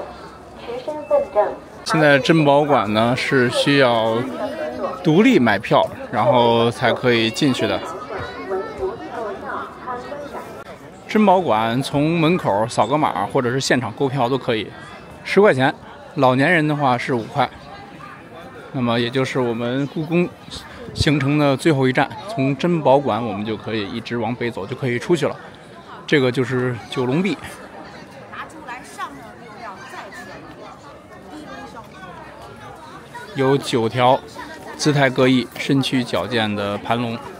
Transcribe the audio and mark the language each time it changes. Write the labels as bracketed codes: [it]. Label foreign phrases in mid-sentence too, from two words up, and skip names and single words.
[zh] 现在珍宝馆呢是需要独立买票，然后才可以进去的。珍宝馆从门口扫个碼或者是现场购票都可以，10塊錢，老年人的話是5塊。那麼也就是我們故宮行程的最後一站，從珍寶館我們就可以一直往北走，就可以出去了。這個就是九龍壁。有9條姿態各異、身軀矯健的盤龍。